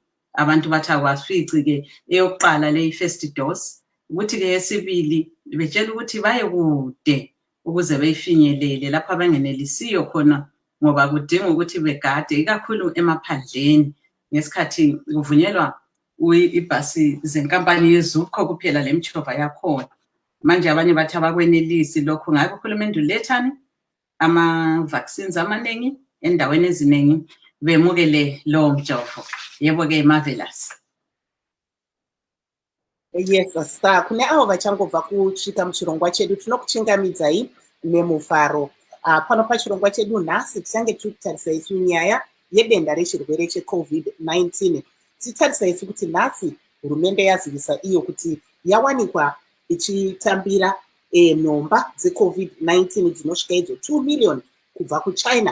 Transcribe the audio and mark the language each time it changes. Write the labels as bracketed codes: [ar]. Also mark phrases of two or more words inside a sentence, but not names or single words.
[nd] Abantu bathi akwasifici-ke eyokuqala le [en] first dose [nd] ukuthi-ke yesibili betshela ukuthi baye kude ukuze beyifinyelele lapho abangenelisiyo khona ngoba kudinga ukuthi begade ikakhulu emaphandleni ngesikhathi kuvunyelwa ibhasi zenkampani yeZukho kuphela le mjova yakhona. Manje abanye bathi abakwenelisi lokho. Ngabe uhulumende ulethani ama-vaccines amaningi endaweni eziningi bemukele lo mjovo. Yebo-ke Marvelous. [en] Yes, sir. [sn] Kune avo vachangobva kusvika muchirongwa chedu tinokuchingamidzai nemufaro. Pano pachirongwa chedu nhasi tichange tiri kutarisa isu nyaya yedenda rechirwere cheCOVID-19. Titarisa isu kuti nhasi hurumende yazivisa iyo kuti yawanikwa ichitambira nhomba dzeCOVID-19 dzinosvika idzo 2 million kubva kuChina.